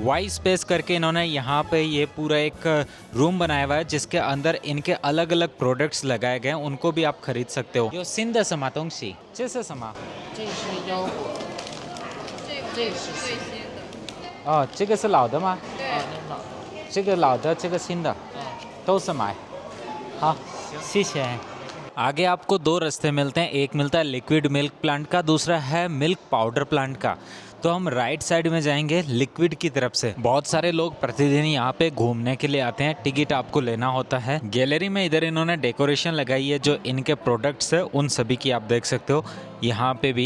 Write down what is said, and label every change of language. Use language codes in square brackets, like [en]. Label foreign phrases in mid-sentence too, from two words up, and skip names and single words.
[hi] वाई स्पेस करके इन्होंने यहाँ पे ये पूरा एक रूम बनाया हुआ है जिसके अंदर इनके अलग अलग प्रोडक्ट्स लगाए गए हैं, उनको भी आप खरीद सकते हो। [zh] 有新的什么东西？这是什么？这是腰果，这个是新的，哦，这个是老的吗？啊，那老的，这个老的，这个新的，都是买。好，谢谢。 [hi] आगे आपको दो रास्ते मिलते हैं, एक मिलता है [en] liquid milk plant [hi] का, दूसरा है [en] milk powder plant [hi] का। तो हम राइट साइड में जाएंगे लिक्विड की तरफ से। बहुत सारे लोग प्रतिदिन यहाँ पे घूमने के लिए आते हैं, टिकट आपको लेना होता है। गैलरी में इधर इन्होंने डेकोरेशन लगाई है, जो इनके प्रोडक्ट्स है उन सभी की आप देख सकते हो यहाँ पे भी।